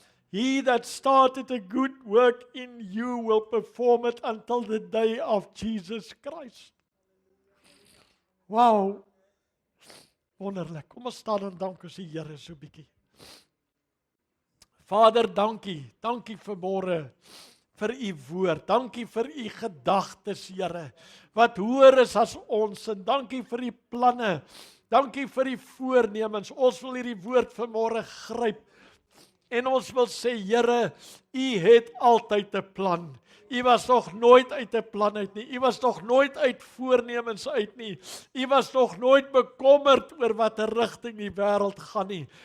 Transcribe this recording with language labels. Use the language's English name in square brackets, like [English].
[English] He that started a good work in you will perform it until the day of Jesus Christ. [Afrikaans] Wow, wonderlik. Kom ons staan en dank ons die Here so bietjie. Vader, dankie. Dankie vanmôre vir u woord. Dankie vir u gedagtes, Here, wat hoër is as ons. En dankie vir u planne. Dankie vir u voornemens. Ons wil hierdie woord vanmôre gryp. En ons wil sê, Here, u het altyd 'n plan. U was nog nooit uit 'n plan uit nie. U was nog nooit uit voornemens uit nie. U was nog nooit bekommerd oor watter rigting die wêreld gaan nie.